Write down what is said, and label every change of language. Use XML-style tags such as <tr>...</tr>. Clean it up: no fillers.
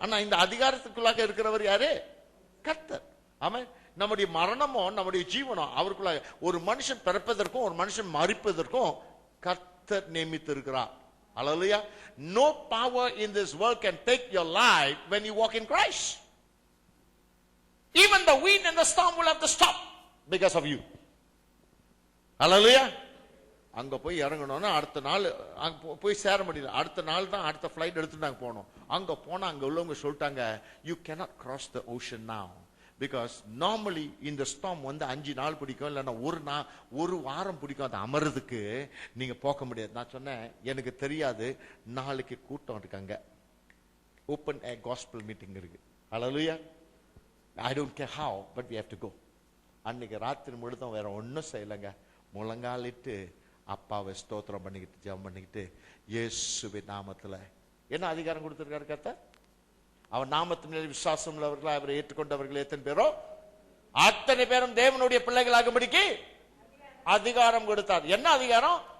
<ta>ஆனா இந்த அதிகாரத்துக்குள்ளாக இருக்கிறவர் யாரு? கர்த்தர். ஆமென். நம்முடைய மரணமும் நம்முடைய ஜீவனும் அவருக்குள்ள. ஒரு மனுஷன் பிறப்பதற்கும் ஒரு மனுஷன் மரிப்பதற்கும் கர்த்தர் நியமித்திருக்கிறார். ஹல்லேலூயா.</ta> <en>No power in this world can take your life when you walk in Christ. Even the wind and the storm will have to stop because of you.</en> <ta>ஹல்லேலூயா. அங்க போய் இறங்கணும்னா அடுத்த நாள் போய் சேர முடியல. அடுத்த நாள் தான் அடுத்த ஃபிளைட் எடுத்து நாங்க போனோம். அங்க போனா அங்க உள்ளவங்க சொல்லிட்டாங்க,</ta> <en>you cannot cross the ocean now. Because normally</en> <ta>இந்த ஸ்டார்ம் வந்து 5 நாள் பிடிக்கும், இல்லைன்னா ஒரு வாரம் பிடிக்கும் அது அமர்றதுக்கு. நீங்க போக முடியாது. நான் சொன்னேன், எனக்கு தெரியாது, நாளைக்கு கூட்டம் இருக்காங்க, ஓப்பன் ஏர் காஸ்பல் மீட்டிங் இருக்கு. ஹல்லேலூயா.</ta> <en>I don't care how, but we have to go.</en> <ta>அன்னைக்கு ராத்திரி முழுதும் வேற ஒன்னும் செய்யலைங்க. முழங்காலிட்டு அப்பாவை ஸ்தோத்திரம் பண்ணிக்கிட்டு ஜெபம் பண்ணிக்கிட்டு இயேசுவின் நாமத்துல. என்ன அதிகாரம் கொடுத்திருக்காரு கர்த்தர்? அவர் நாமத்தின் மேல் விசுவாசம் உள்ளவர்களா அவரை ஏற்றுக்கொண்டவர்கள் எத்தனை பேரோ அத்தனை பேரும் தேவனுடைய பிள்ளைகளாகும்படிக்கு அதிகாரம் கொடுத்தார். என்ன அதிகாரம்?</ta>